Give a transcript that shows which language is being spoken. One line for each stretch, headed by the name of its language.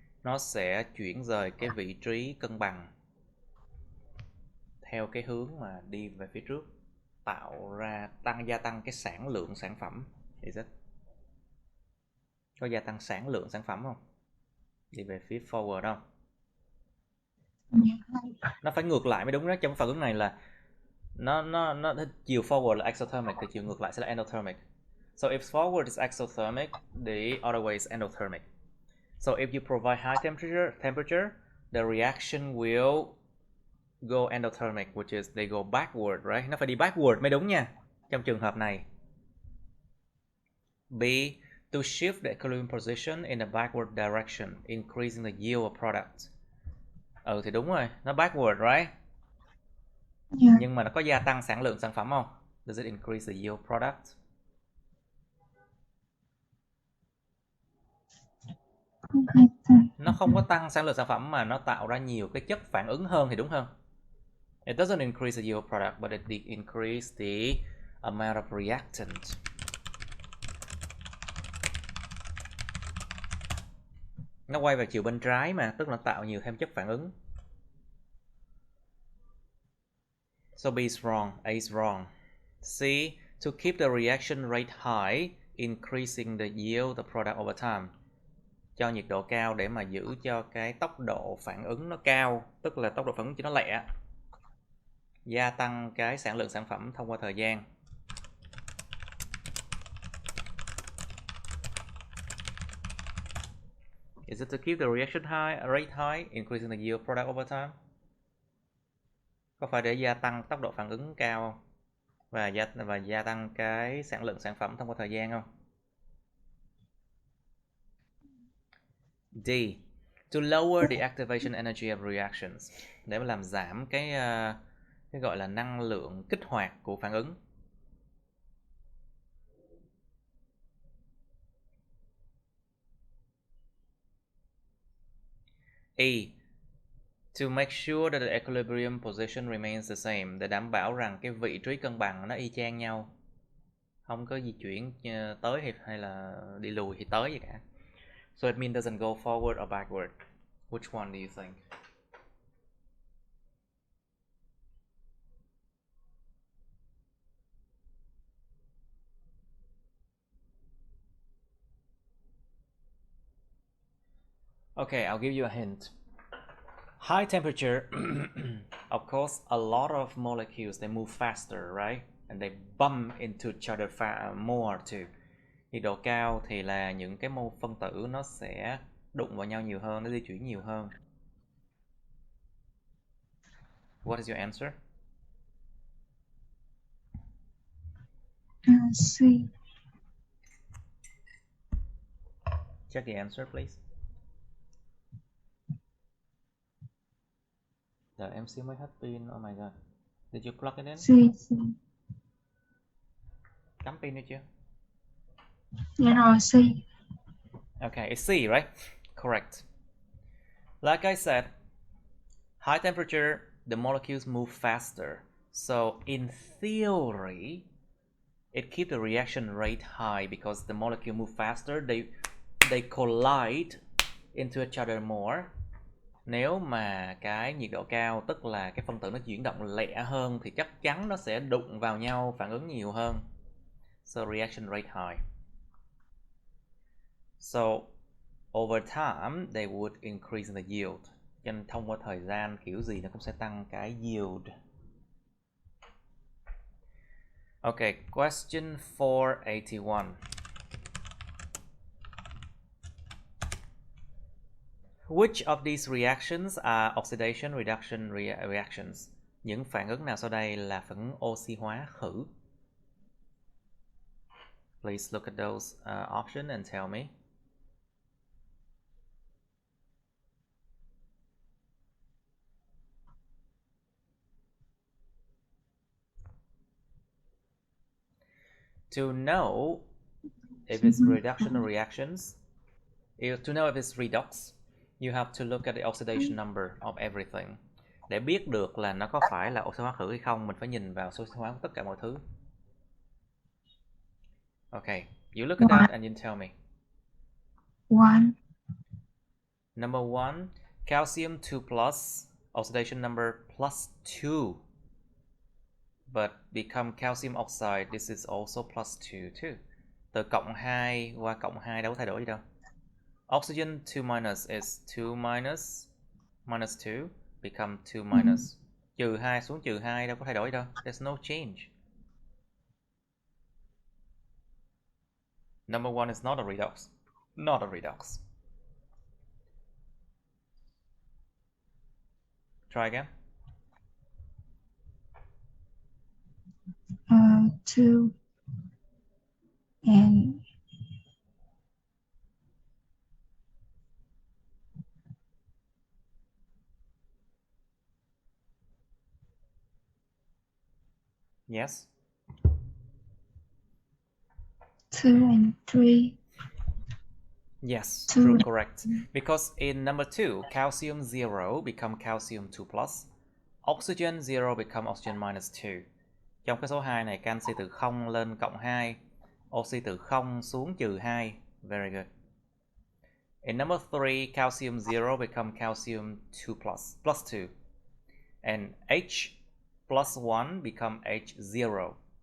Vietnamese: Nó sẽ chuyển rời cái vị trí cân bằng theo cái hướng mà đi về phía trước, tạo ra gia tăng cái sản lượng sản phẩm.
English: Is it?
Vietnamese: Có gia tăng sản lượng sản phẩm không? Đi về phía forward không? Nó phải ngược lại mới đúng đó. Trong phản ứng này là nó chiều forward là exothermic thì chiều ngược lại sẽ là endothermic.
English: So if forward is exothermic, the other way is endothermic. So if you provide high temperature, the reaction will go endothermic, which is they go backward, right?
Vietnamese: Nó phải đi backward mới đúng nha. Trong trường hợp này.
English: B. To shift the equilibrium position in a backward direction, increasing the yield of product.
Vietnamese: Thì đúng rồi, nó backward,
English: right? Yeah.
Vietnamese: Nhưng mà nó có gia tăng sản lượng sản phẩm không?
English: Does it increase the yield product?
Vietnamese: Nó không có tăng sản lượng sản phẩm mà nó tạo ra nhiều cái chất phản ứng hơn thì đúng hơn.
English: It doesn't increase the yield product, but it increase the amount of reactant.
Vietnamese: Nó quay về chiều bên trái mà, tức là tạo nhiều thêm chất phản ứng.
English: So B is wrong, A is wrong. C, to keep the reaction rate high, increasing the yield the product over time.
Vietnamese: Cho nhiệt độ cao để mà giữ cho cái tốc độ phản ứng nó cao, tức là tốc độ phản ứng cho nó lẹ, gia tăng cái sản lượng sản phẩm thông qua thời gian.
English: Is it to keep the reaction rate high, increasing the yield product over time?
Vietnamese: Có phải để gia tăng tốc độ phản ứng cao không? Và gia tăng cái sản lượng sản phẩm thông qua thời gian không?
English: D, to lower the activation energy of reactions,
Vietnamese: để mà làm giảm cái gọi là năng lượng kích hoạt của phản ứng.
English: E, to make sure that the equilibrium position remains the same,
Vietnamese: để đảm bảo rằng cái vị trí cân bằng nó y chang nhau, không có di chuyển tới hay là đi lùi thì tới gì cả.
English: So it means doesn't go forward or backward. Which one do you think? Okay, I'll give you a hint. High temperature, of course, a lot of molecules, they move faster, right? And they bump into each other more too.
Vietnamese: Nhiệt độ cao thì là những cái mol phân tử nó sẽ đụng vào nhau nhiều hơn, nó di chuyển nhiều hơn.
English: What is your answer? C. Check the answer, please.
Vietnamese: Giờ em xíu mới hết pin.
English: Oh my god. Did you plug it in? C.
Vietnamese: Cắm pin đi chưa? Dạ rồi, C.
English: Okay, it's C, right? Correct. Like I said, high temperature, the molecules move faster. So in theory, it keeps the reaction rate high because the molecule move faster. They collide into each other more.
Vietnamese: Nếu mà cái nhiệt độ cao, tức là cái phân tử nó chuyển động lẹ hơn, thì chắc chắn nó sẽ đụng vào nhau, phản ứng nhiều hơn.
English: So reaction rate high. So over time they would increase the yield.
Vietnamese: Cho nên thông qua thời gian kiểu gì nó cũng sẽ tăng cái yield.
English: Okay, question 481. Which of these reactions are oxidation reduction reactions?
Vietnamese: Những phản ứng nào sau đây là phản ứng oxy hóa khử?
English: Please look at those options and tell me. To know if it's reduction reactions, to know if it's redox, you have to look at the oxidation number of everything.
Vietnamese: Để biết được là nó có phải là oxy hóa khử hay không, mình phải nhìn vào số oxy hóa của tất cả mọi thứ.
English: Okay, you look at that and you tell me. 1. Number 1, calcium 2 plus, oxidation number +2. But become calcium oxide, this is also +2 too.
Vietnamese: Từ cộng 2 qua cộng 2 đâu có thay đổi gì đâu.
English: Oxygen 2 minus is 2 minus minus 2 become 2 minus.
Vietnamese: Trừ 2 xuống trừ 2 đâu có thay đổi đâu.
English: There's no change. Number 1 is not a redox. Not a redox. Try again. 2 and Yes. 2 and 3. Yes, Two. true, correct. Because in number 2, calcium 0 become calcium 2 plus. Oxygen 0 become oxygen minus 2.
Vietnamese: Trong cái số 2 này, canxi từ 0 lên cộng 2, oxy từ 0 xuống trừ 2.
English: Very good. In number 3, calcium 0 become calcium 2 plus 2. And H plus 1 become H0.